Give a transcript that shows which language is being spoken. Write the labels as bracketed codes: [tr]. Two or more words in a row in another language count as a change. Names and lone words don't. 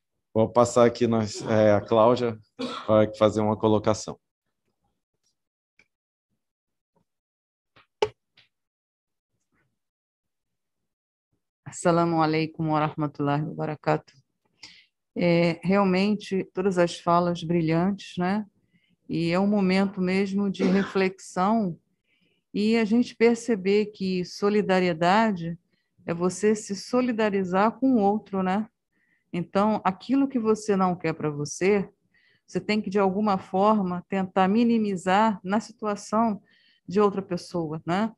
[pt] Vou passar aqui, a Cláudia vai fazer uma colocação. [ar] Assalamu alaikum wa rahmatullahi wa barakatuh. [pt] Realmente, todas as falas brilhantes, né? E é um momento mesmo de reflexão e a gente perceber que solidariedade é você se solidarizar com o outro, né? Então, aquilo que você não quer para você, você tem que, de alguma forma, tentar minimizar na situação de outra pessoa, né?